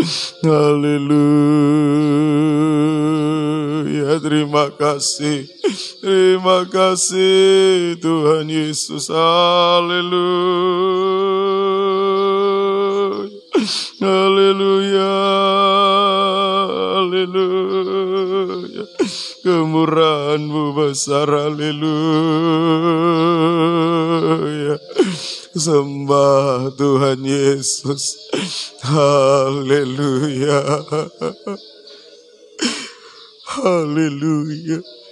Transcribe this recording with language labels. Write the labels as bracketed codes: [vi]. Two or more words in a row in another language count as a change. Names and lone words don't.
[id] Haleluya. Terima kasih. Terima kasih Tuhan Yesus. Haleluya. Haleluya. Haleluya. Kemurahan-Mu besar. Haleluya. Sembah Tuhan Yesus. Haleluya. Haleluya.